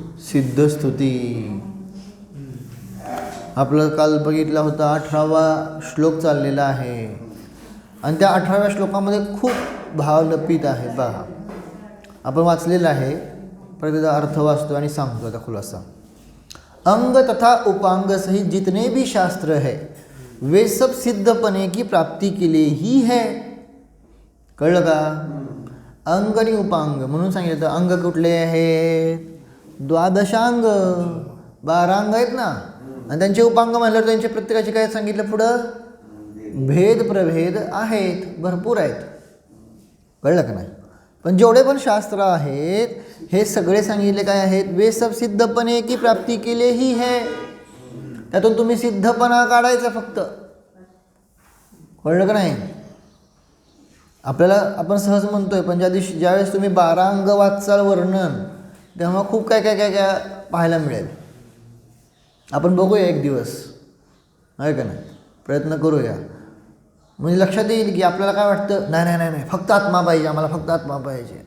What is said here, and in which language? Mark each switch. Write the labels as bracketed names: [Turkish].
[Marathi] सिद्धस्तुती आपलं काल बघितला होता 18वा श्लोक चाललेला आहे आणि त्या 18व्या श्लोकामध्ये खूप भाव लपित आहे. पहा, आपण वाचलेला आहे, पर त्याचा अर्थ वाचतो आणि सांगतो आता खुलासा. [Hindi] अंग तथा उपांग सहित जितने भी शास्त्र है वे सब सिद्धपणे की प्राप्ती के लिए ही है. [Marathi] कळलं का? अंग आणि उपांग म्हणून सांगितलं. तर अंग कुठले आहेत? द्वादशांग, 12 अंग आहेत ना. आणि त्यांचे उपांग म्हणल्यावर त्यांचे प्रत्येकाचे काय सांगितलं पुढं? भेद प्रभेद आहेत, भरपूर आहेत. कळलं का नाही? पण जेवढे पण शास्त्र आहेत हे सगळे सांगितले काय आहेत? [Hindi] वे सब सिद्धपणे की प्राप्ती के लिए ही है. [Marathi] त्यातून तुम्ही सिद्धपणा काढायचा फक्त. कळलं का नाही? आपल्याला आपण सहज म्हणतोय, पण ज्यावेळेस तुम्ही 12 अंग वाचाल वर्णन, तेव्हा खूप काय काय काय काय पाहायला मिळेल. आपण बघूया एक दिवस, आहे का नाही? प्रयत्न करूया, म्हणजे लक्षात येईल की आपल्याला काय वाटतं, नाही नाही नाही नाही फक्त आत्मा पाहिजे, आम्हाला फक्त आत्मा पाहिजे.